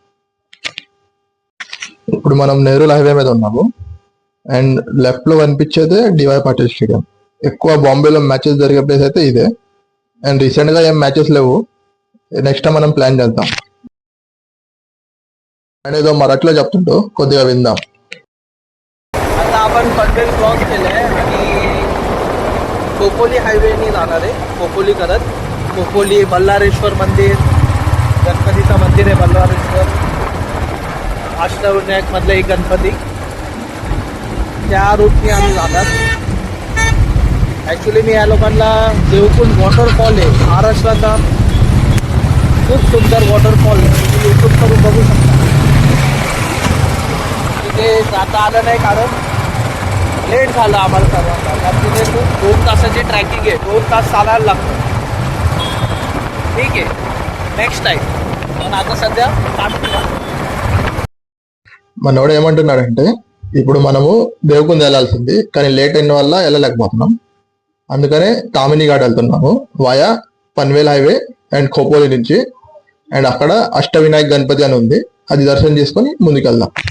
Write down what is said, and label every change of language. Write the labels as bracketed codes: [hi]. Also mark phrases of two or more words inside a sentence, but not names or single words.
[te] ఇప్పుడు మనం నెహ్రూ హైవే మీద ఉన్నాము. [en] and left [te] లో కనిపించేదే డివై పాటిల్ స్టేడియం. ఎక్కువ బాంబేలో మ్యాచెస్ జరిగే ప్లేస్ అయితే ఇదే. [en] and recent [te] గా ఏం మ్యాచెస్ లేవు. [en] next time [te] మనం ప్లాన్ చేద్దాం. అండ్ ఏదో మరాఠీలో చెప్తుంటూ కొద్దిగా విందాం. [mr] आता आपण पनवेल क्रॉस केलंय आणि खोपोली हायवेने जाणार आहे. खोपोली करत खोपोली बल्लारेश्वर मंदिर, गणपतीचं मंदिर आहे बल्लारेश्वर, अष्टविनायक मधलं एक गणपती, त्या रूटने आम्ही जाणार. ॲक्च्युली मी या लोकांना देवकुंड वॉटरफॉल आहे महाराष्ट्राचा खूप सुंदर वॉटरफॉल तुम्ही यूट्यूब करून बघू शकता. तिथे जाता आलं नाही कारण लेट झालं आम्हाला सर्वांना. कारण तिथे खूप 2 तासाची ट्रॅकिंग आहे. 2 तास चालायला लागतं. ठीक आहे, [en] next time. [mr] पण आता सध्या [te] మనోడు ఏమంటున్నాడంటే ఇప్పుడు మనము దేవకుంద వెళ్ళాల్సింది, కానీ లేట్ అయిన వల్ల వెళ్ళలేకపోతున్నాం. అందుకనే తామిని ఘాట్ వెళ్తున్నాము [en] via Panvel highway and Khopoli [te] నుంచి. అండ్ అక్కడ అష్టవినాయక్ గణపతి అని ఉంది, అది దర్శనం చేసుకొని ముందుకెళ్దాం.